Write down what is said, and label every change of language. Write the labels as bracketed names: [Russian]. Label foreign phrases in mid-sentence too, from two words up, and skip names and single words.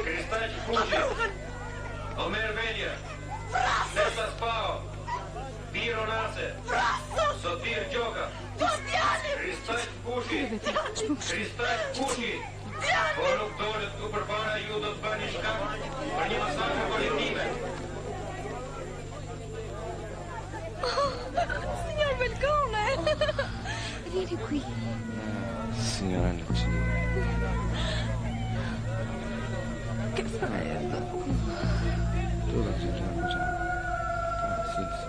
[Albanian] Kristaq Pushi. Omer Velja. Nesa Spao. Biro Nase. Sotir Gjoka. Dua djalin. Kristaq Pushi. Kristaq Pushi. Po nuk dolet ku përpara ju do të bëni shkak për një masakër kolektive. [Italian] Signor Belcone. Vieni qui. Signora Lucia. Che fai? Tu lo sai già. Sì.